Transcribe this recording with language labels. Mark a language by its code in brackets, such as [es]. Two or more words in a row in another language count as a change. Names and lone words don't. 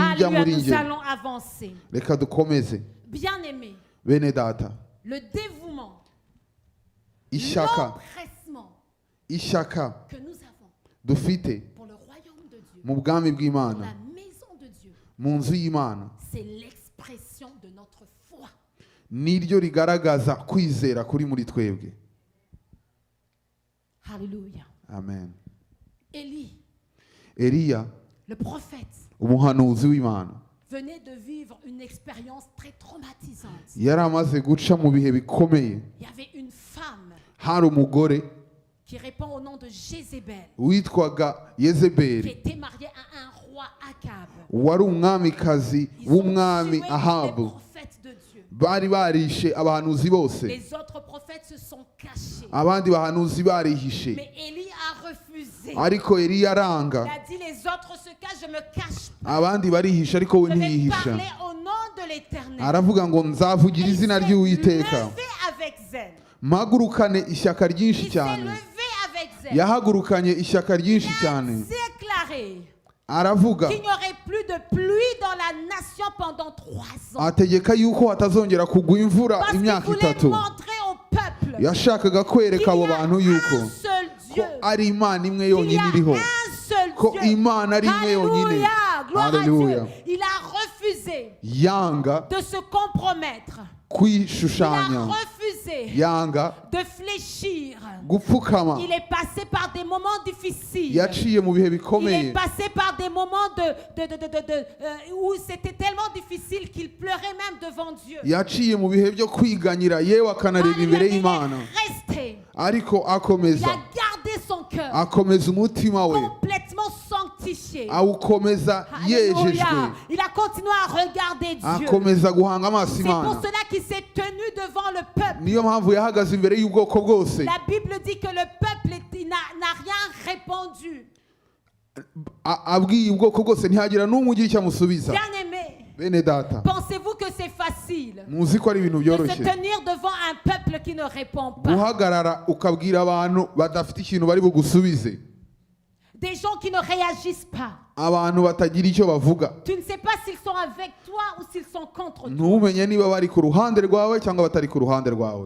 [fr] Alléluia, [rw] muri [fr] nous [rw] njye. [fr] allons avancer. [rw] Reka dukomeze [fr] Bien-aimé, [rw] bene data, [fr] le dévouement, [rw] ishyaka [fr] l'empressement [rw] ishyaka [fr] que nous avons [rw] dufite [fr] pour le royaume de Dieu, [rw] mu bwami [fr] pour [rw] bw'Imana, [fr] la maison de Dieu, [rw] mu nzu y'Imana, [fr] c'est l'expression de notre foi. [rw] niryo rigaragaza kwizera kuri muri twebwe. [fr] Alléluia. Amen. Élie, [rw] Eliya, [fr] le prophète, [rw] umuhanuzi w'Imana, [fr] venait de vivre une expérience très traumatisante. [rw] yari amaze guca mu bihe bikomeye. [fr] Il y avait une femme [rw] Hari umugore [fr] qui répond au nom de Jézabel, [rw] witwaga [fr] qui [rw] Yezebeli, [fr] était mariée à un roi Akab. [rw] wari umwamikazi [fr] Ils ont [rw] w'umwami [fr] tué les [rw] Ahabu. [fr] prophètes de Dieu. [rw] Bari barishe abahanuzi bose, [fr] Les autres prophètes se sont cachés. [rw] abandi bahanuzi barihishe, [fr] Mais Élie a refusé. [rw] ariko Eliya aranga. [fr] Il a dit les autres se cachent, je me cache pas. [rw] Abandi barihisha ariko we [fr] Je vais [rw] ntiyihisha. [fr] parler au nom de l'Éternel. [rw] Aravuga ngo nzavugira [fr] Et il [rw] izina [fr] s'est [rw] ry'Uwiteka, [fr] levé avec zèle. [rw] mpagurukane ishyaka ryinshi [fr] Il s'est [rw] cyane. [fr] levé avec zèle. [rw] Yahagurukanye ishyaka ryinshi [fr] Il a [rw] cyane, [fr] déclaré [rw] aravuga [fr] qu'il n'y aurait plus de pluie dans la nation pendant 3 ans. [rw] ategeka yuko hatazongera kugwa imvura [fr] Parce qu'il [rw] imyaka [fr] voulait [rw] itatu. [fr] montrer au peuple [rw] Yashakaga [fr] qu'il [rw] kwereka abo [fr] y a [rw] bantu yuko [fr] un seul [rw] ko [fr] Dieu. [rw] ari Imana imwe [fr] Il y a [rw] yonyine iriho, [fr] un seul [rw] ko [fr] Dieu. [rw] Imana ari imwe yonyine. [fr] Alléluia. Gloire à [rw] Alléluia. [fr] Dieu. Il a refusé [rw] Yanga [fr] de se compromettre. Il a [rw] kwishushanya, [fr] refusé [rw] yanga [fr] de fléchir. [rw] gupfukama. [fr] Il est passé par des moments difficiles. [rw] Yaciye mu bihe [fr] Il est [rw] bikomeye, [fr] passé par des moments où c'était tellement difficile qu'il pleurait même devant Dieu. [rw] yaciye mu bihe byo kwiganyira, yewe akanarira [fr] Alléluia. [rw] imbere [fr] Il [rw] y'Imana, [fr] est resté. [rw] ariko [fr] Il [rw] akomeza, [fr] a gardé son cœur [rw] akomeza umutima we, [fr] complètement sanctifié. [rw] awukomeza yejejwe, [fr] Alléluia. Il a continué à regarder Dieu. [rw] akomeza guhanga amaso [fr] C'est pour [rw] Imana. [fr] cela qu'il s'est tenu devant le peuple. [rw] Niyo mpamvu yahagaze imbere y'ubwoko bwose. [fr] La Bible dit que le peuple n'a rien répondu. [rw] Abwiye ubwoko bwose ntihagira n'umwe ugira icyo amusubiza. [fr] Bien-aimé, [rw] Bene data, [fr] pensez-vous que c'est facile [rw] muzi ko ari ibintu [fr] de se [rw] byoroshye [fr] tenir devant un peuple qui ne répond pas? [rw] guhagarara ukabwira abantu badafite ikintu bari bugusubize, [fr] Des gens qui ne réagissent pas. [rw] abantu batagira icyo bavuga, [fr] Tu ne sais pas s'ils sont avec toi ou s'ils sont contre toi. [rw] ntumenye niba bari ku ruhande rwawe cyangwa batari ku ruhande rwawe.